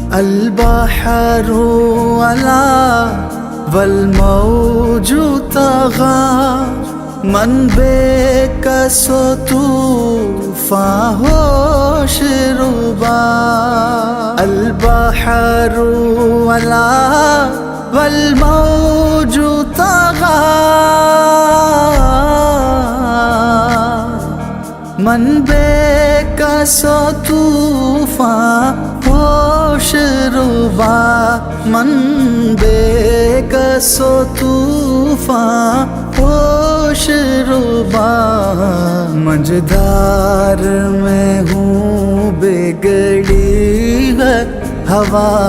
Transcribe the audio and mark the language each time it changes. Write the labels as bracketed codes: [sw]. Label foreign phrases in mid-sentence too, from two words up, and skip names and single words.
[ar] البحر ولا والموج طغى من [ur] بیکس طوفان ہوش ربا [ar] البحر ولا والموج طغى من [ur] بیکس طوفان ہوش ربا من بیکس طوفان ہوش ربا منجدھار میں ہوں بگڑی ہے ہوا